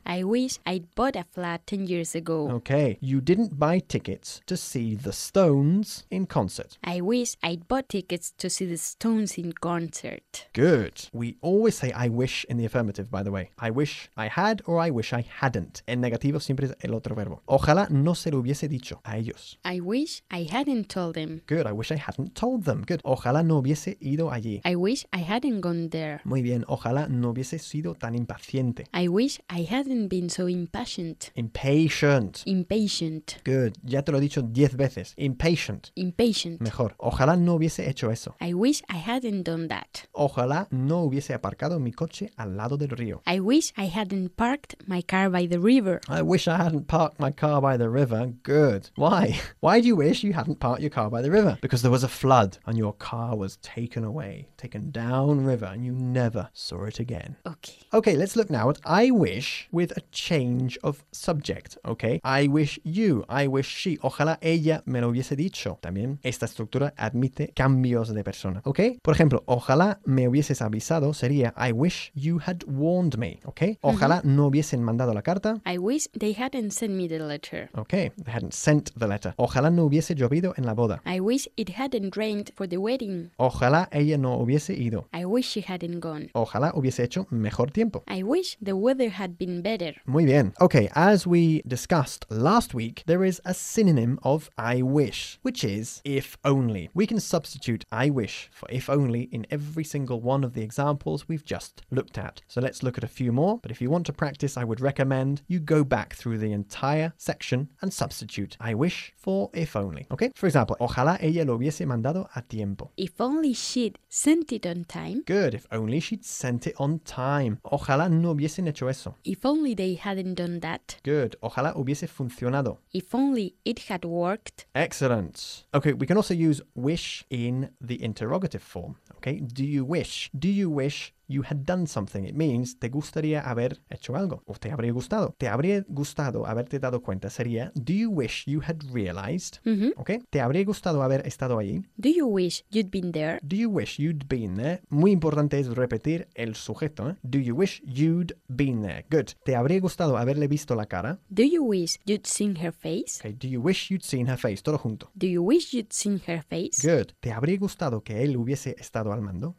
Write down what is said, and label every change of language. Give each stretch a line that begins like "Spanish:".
English: I wish I'd bought a flat 10 years ago. Okay. You didn't buy tickets to see the Stones in concert. I wish I'd bought tickets to see the Stones in concert. Good. We always say I wish in the affirmative, by the way. I wish I had or I wish I hadn't.
Spanish: En negativo siempre es el otro verbo. Ojalá no se lo hubiese dicho a ellos.
English: I wish I hadn't told them. Good. I wish I hadn't told them. Good.
Spanish: Ojalá no hubiese ido allí.
English: I wish I hadn't gone there.
Spanish: Muy bien. Ojalá no hubiese sido tan impaciente.
English: I wish I hadn't been so impatient. Impatient. Impatient.
Spanish: Good. Ya te lo he dicho 10 veces. Impatient.
English: Impatient.
Spanish: Mejor. Ojalá no hubiese hecho eso.
English: I wish I hadn't done that.
Spanish: Ojalá no hubiese aparcado mi coche al lado del río.
English: I wish I hadn't parked my car by the river. I wish I hadn't parked my car by the river. Good. Why? Why do you wish you hadn't parked your car by the river? Because there was a flood and your car was taken away, taken down river, and you never saw it again. Okay. Okay, let's look now at I wish with a change of subject, okay? I wish you, I wish she,
Spanish: ojalá ella me lo hubiese dicho. También esta estructura admite cambios de persona, okay? Por ejemplo, ojalá me hubieses avisado sería
English: I wish you had warned me, okay?
Spanish: Ojalá mm-hmm. no hubiesen mandado la carta.
English: I wish they hadn't sent me the letter. Okay, they hadn't sent the letter.
Spanish: Ojalá no hubiese llovido en la boda.
English: I wish it hadn't rained for the wedding.
Spanish: Ojalá ella no hubiese ido.
English: I wish she hadn't gone.
Spanish: Ojalá hubiese hecho mejor tiempo.
English: I wish the weather had been better.
Spanish: Muy bien.
English: Okay, as we discussed last week, there is a synonym of I wish, which is if only. We can substitute I wish for if only in every single one of the examples we've just looked at. So let's look at a few more. But if you want to practice, I would recommend you go back through the entire section and substitute I wish for if only. Okay? For example,
Spanish: ojalá ella lo hubiese mandado a tiempo.
English: If only she'd sent it on time. Good. If only she'd sent it on time.
Spanish: Ojalá no hubiesen hecho eso.
English: If only they hadn't done that. Good.
Spanish: Ojalá hubiese funcionado.
English: If only it had worked. Excellent. Okay, we can also use wish in the interrogative form. Okay, do you wish? Do you wish you had done something. It means
Spanish: te gustaría haber hecho algo, o te habría gustado. Te habría gustado haberte dado cuenta sería
English: do you wish you had realized? Mm-hmm. Okay?
Spanish: Te habría gustado haber estado allí.
English: Do you wish you'd been there? Do you wish you'd been there?
Spanish: Muy importante es repetir el sujeto, ¿eh?
English: Do you wish you'd been there? Good.
Spanish: Te habría gustado haberle visto la cara.
English: Do you wish you'd seen her face? Okay, do you wish you'd seen her face?
Spanish: Todo junto.
English: Do you wish you'd seen her face? Good.
Spanish: ¿Te habría gustado que él hubiese estado al mando?